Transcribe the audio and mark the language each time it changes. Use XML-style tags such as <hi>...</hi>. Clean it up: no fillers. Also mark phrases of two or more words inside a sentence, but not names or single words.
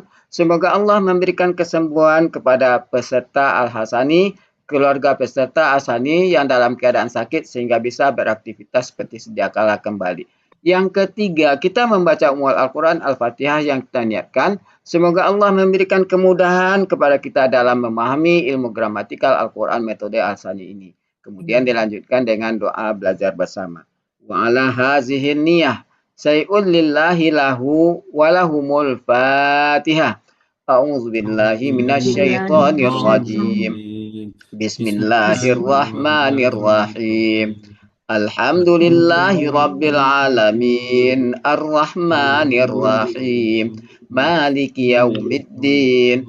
<id>Semoga Allah memberikan kesembuhan kepada peserta Al-Hasani, keluarga peserta Al-Sani yang dalam keadaan sakit sehingga bisa beraktivitas seperti sedia kala kembali. Yang ketiga, kita membaca Ummul Al-Quran Al-Fatihah yang kita niatkan. Semoga Allah memberikan kemudahan kepada kita dalam memahami ilmu gramatikal Al-Quran metode Al-Sani ini. Kemudian dilanjutkan dengan doa belajar bersama.</id> <ar>وعلى هذه النية شيء لله له ولهم الفاتحة. أعوذ بالله من الشيطان الرجيم. بسم الله الرحمن الرحيم. الحمد لله رب العالمين. الرحمن الرحيم مالك يوم الدين.</ar>